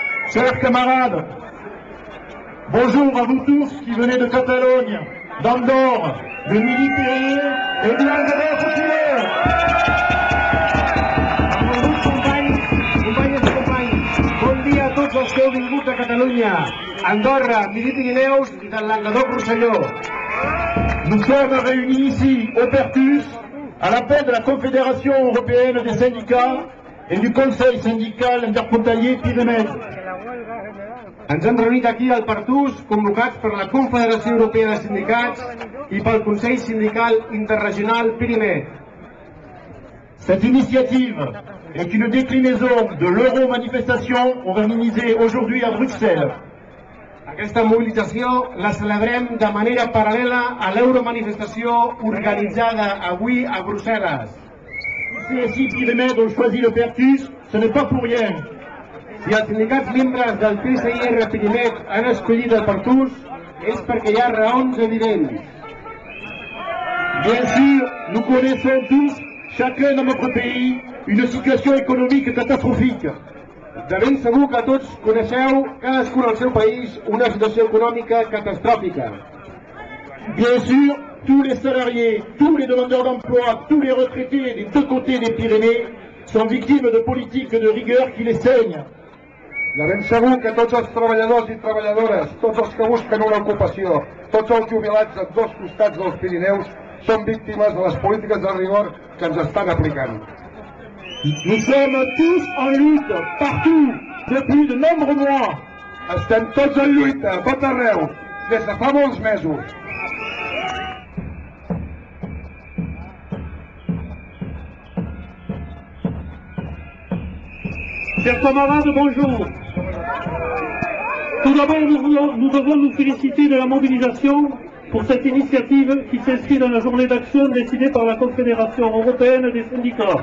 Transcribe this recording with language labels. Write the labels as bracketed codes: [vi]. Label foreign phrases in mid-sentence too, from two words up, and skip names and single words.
[fr] Chers camarades, bonjour à vous tous qui venez de Catalogne, d'Andorre, de Midi-Pyrénées et de Languedoc-Roussillon. [ca] Companyes i companys, bon dia a tots els que heu vingut a Catalunya, Andorra, Midi-Pyrénéus i del Languedoc-Roussillon. [fr] Nous sommes réunis ici, au Pertus, à l'appel de la Confédération européenne des syndicats et du Conseil syndical interfrontalier Pyrénées. [ca] Ens hem reunit aquí al Pertús, convocats per la Confederació Europea de Sindicats i pel Consell Sindical Interregional Pyrénées. [fr] Cette initiative est une déclinaison de l'euro-manifestation organisée aujourd'hui à Bruxelles. [ca] Aquesta mobilització la celebrem de manera paral·lela a l'euromanifestació organitzada avui a Brussel·les. [fr] Les CSI Pyrénées ont choisi le Pertus, ce n'est pas pour rien. [ca] Si els sindicats membres del PSIR Pyrénées han escollit el Pertús, és perquè hi ha raons evidents. [fr] Bien sûr, nous connaissons tous, chacun dans notre pays, une situation économique catastrophique. [ca] De ben segur que tots coneixeu, cadascun al seu país, una situació econòmica catastròfica. [fr] Bien sûr, tous les salariés, tous les demandeurs d'emploi, tous les retraités des deux côtés des Pyrénées sont victimes de politiques de rigueur qui les saignent. [ca] De ben segur que tots els treballadors i treballadores, tots els que busquen una ocupació, tots els jubilats a dos costats dels Pirineus són víctimes de les polítiques de rigor que ens estan aplicant. [fr] Nous sommes tous en lutte, partout, depuis de nombreux mois. [ca] Estem tots en lluita, a tot arreu, des de fa molts mesos. [fr] Chers camarades, bonjour. Tout d'abord, nous devons nous féliciter de la mobilisation pour cette initiative qui s'inscrit dans la journée d'action décidée par la Confédération européenne des syndicats.